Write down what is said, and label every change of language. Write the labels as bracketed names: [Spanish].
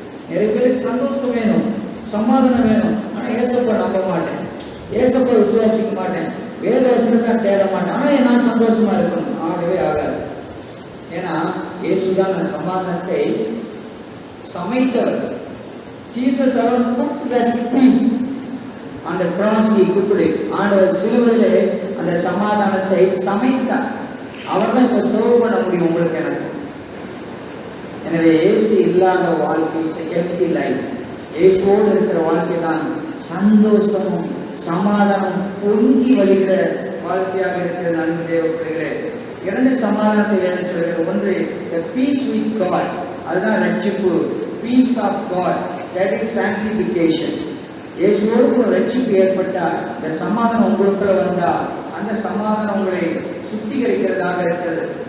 [Tamil] நிறைய பேருக்கு சந்தோஷம் வேணும், சமாதானம் வேணும், ஆனா ஏசப்பா நம்ப மாட்டேன், ஏசப்பா விசுவாசிக்க மாட்டேன், வேத வசனத்தை தேட மாட்டேன், ஆனா நான் சந்தோஷமா இருக்கணும். ஆகவே ஆகாது. ஏன்னா இயேசுதான் அந்த சமாதானத்தை சமைத்தவர். [English] Jesus alone cooked that peace on the cross. He cooked it. [Tamil] ஆண்டவர் சிலுவையிலே அந்த சமாதானத்தை சமைத்தார். அவர் தான் இப்ப சர்வ் பண்ண முடியும் உங்களுக்கு எனக்கு. எனவே இயேசு இல்லாத வாழ்க்கை [English] is a empty life. [Tamil] இயேசுவோடு இருக்கிற வாழ்க்கை தான் சந்தோஷமும் சமாதானம் பொங்கி வழிகிற வாழ்க்கையாக இருக்கிற அன்பு தேவ பிள்ளைகளே. இரண்டு சமாதானத்தை வேதம் சொல்கிறது. [English] ஒன்று the peace with God, [Tamil] அதுதான் ரட்சிப்பு. [English] peace of God, that is sanctification. [Tamil] இயேசுவோடு கூட ரட்சிப்பு ஏற்பட்டால் இந்த சமாதானம் உங்களுக்குள்ள வந்தா அந்த சமாதானம் உங்களை சுத்திகரிக்கிறதாக இருக்கிறது.